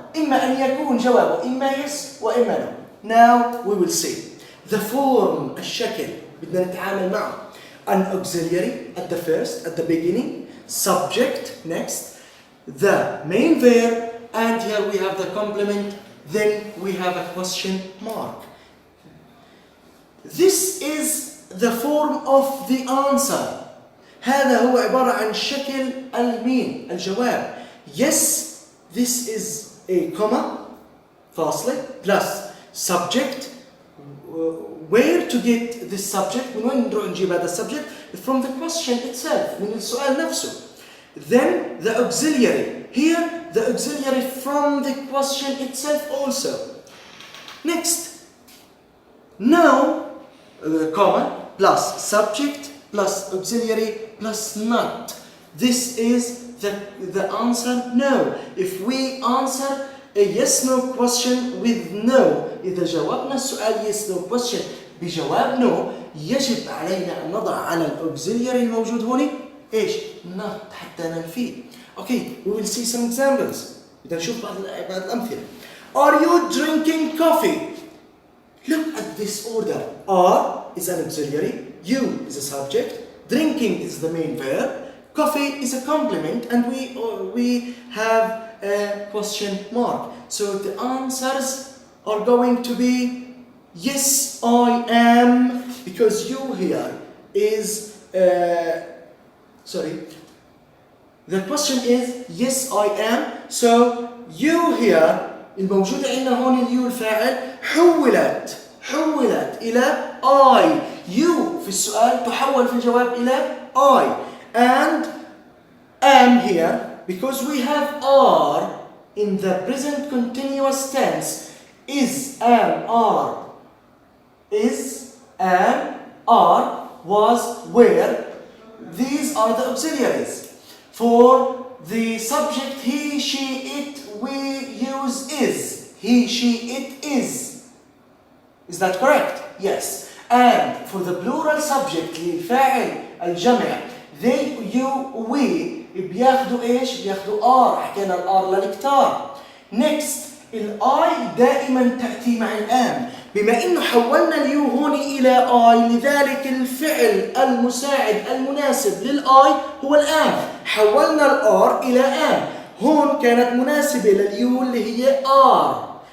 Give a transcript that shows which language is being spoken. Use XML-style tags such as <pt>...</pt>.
<ar>إما أن يكون جوابه إما yes وإما no.</ar> <en>Now we will see. The form,</en> <ar>الشكل بدنا نتعامل معه.</ar> <en>An auxiliary at the first, at the beginning. Subject next. The main verb. And here we have the complement. Then we have a question mark. This is the form of the answer.</en> <ar>هذا هو عبارة عن شكل المين الجواب.</ar> <en>Yes, this is a comma, فاصلة, plus subject. Where to get this subject?</en> <ar>من وين نروح نجيب هذا subject?</ar> <en>From the question itself,</en> <ar>من السؤال نفسه.</ar> <en>Then the auxiliary. Here, the auxiliary from the question itself also. Next, now, comma, plus subject, plus auxiliary, plus not. This is the answer no. If we answer a yes no question with no,</en> <ar>إذا جاوبنا السؤال</ar> <en>yes no question</en> <ar>بجواب no، يجب علينا أن نضع على الأوكسيلياري الموجود هنا إيش؟ not حتى ننفيه.</ar> <en>Okay, we will see some examples.</en> <ar>بدنا نشوف بعض الأمثلة.</ar> <en>Are you drinking coffee? Look at this order. Are is an auxiliary, you is a subject, drinking is the main verb, coffee is a complement, and we have a question mark. So the answers are going to be yes I am, because you here is the question is yes I am. So you here</en> <ar>الموجودة عندنا هون اليو الفاعل حولت إلى I. You في السؤال تحول في الجواب إلى I.</ar> <en>And am here because we have are in the present continuous tense. Is, am, are. Is, am, are, was, were. These are the auxiliaries. For the subject he, she, it, we use is. He, she, it is. Is that correct? Yes. And for the plural subject</en> <ar>للفاعل الجمع</ar> <en>they, you, we</en> <ar>بياخدوا ايش؟ بياخدوا</ar> <en>are.</en> <ar>حكينا الار للكتار. Next الاي دائما تأتي مع الام. بما انه حولنا اليو هون الى اي، لذلك الفعل المساعد المناسب للاي هو الام. حولنا الار الى ام. هون كانت مناسبة لليو اللي هي ار.</ar>